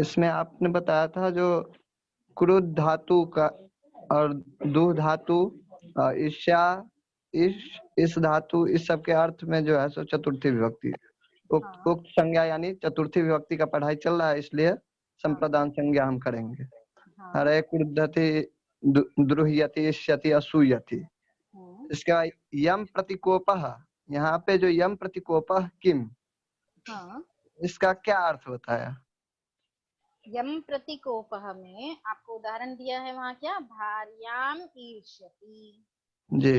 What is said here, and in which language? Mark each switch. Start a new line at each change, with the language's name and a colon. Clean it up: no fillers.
Hindi: इसमें आपने बताया था जो क्रोध धातु का और दु धातु ईर्ष्या इस धातु, इस सब के अर्थ में जो है सो चतुर्थी विभक्ति, उक्त संज्ञा यानी चतुर्थी विभक्ति का पढ़ाई चल रहा है, इसलिए संप्रदान संज्ञा हम करेंगे।
Sanskrit: हरे क्रुद्धति द्रुह्यति इष्यति असूयति।
Hindi: इसका यम प्रतिकोपः, यहाँ पे जो
Sanskrit: यम प्रतिकोपः किम,
Hindi: इसका क्या अर्थ होता है? यम प्रतिकोपः में आपको उदाहरण दिया है वहाँ, क्या
Sanskrit: भार्याम ईर्ष्यति
Hindi: जी